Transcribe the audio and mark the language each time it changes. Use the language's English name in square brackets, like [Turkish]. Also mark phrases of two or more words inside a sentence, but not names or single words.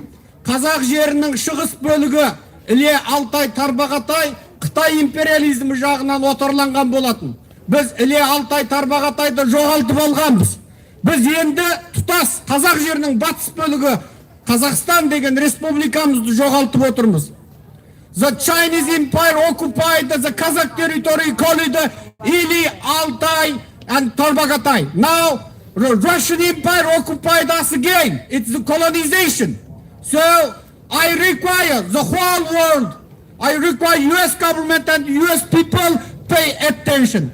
[Kazakh] Қазақ жерінің шығыс бөлігі Іле, Алтай, Тарбағатай Қытай империализмі жағынан отарланған болатын. Біз Іле, Алтай, Тарбағатайды жоғалтып алғанбыз. Біз енді тұтас қазақ жерінің батыс бөлігі Қазақстан деген республикамызды жоғалтып отырмыз. [English] The Chinese Empire occupied the Kazakh territory called Ili, Altai and Tarbagatai. Now, the Russian Empire occupied us again. It's the colonization. So, I require the whole world, I require US government and US people pay attention.